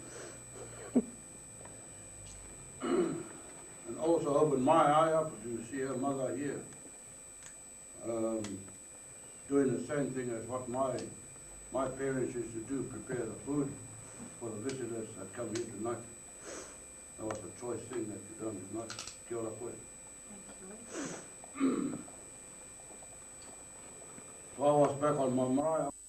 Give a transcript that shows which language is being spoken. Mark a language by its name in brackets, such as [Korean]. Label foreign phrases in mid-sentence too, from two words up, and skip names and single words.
[English] And also opened my eye up to see her mother here, doing the same thing as what my parents used to do, prepare the food for the visitors that come here tonight. That was a choice thing that you done tonight. [Māori] Kia ora koe. [English] So I was back on my marae.